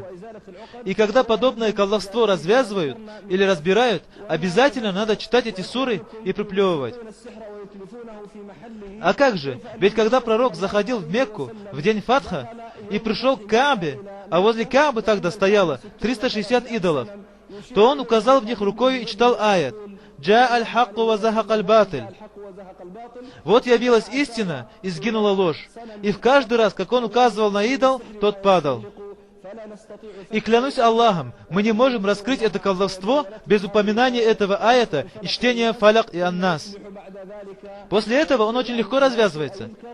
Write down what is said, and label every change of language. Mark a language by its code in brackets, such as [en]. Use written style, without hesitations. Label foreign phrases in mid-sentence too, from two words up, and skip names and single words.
[ru] И когда подобное колдовство развязывают или разбирают, обязательно надо читать эти суры и приплевывать. А как же? Ведь когда пророк заходил в Мекку в день Фатха и пришел к Каабе, а возле Каабы тогда стояло 360 идолов, то он указал в них рукой и читал аят: [ar] «جاء الحق وزهق الباطل». [ru] Вот явилась истина, и сгинула ложь. И в каждый раз, как он указывал на идол, тот падал. И клянусь Аллахом, мы не можем раскрыть это колдовство без упоминания этого аята и чтения фалак и ан-Нас. После этого он очень легко развязывается.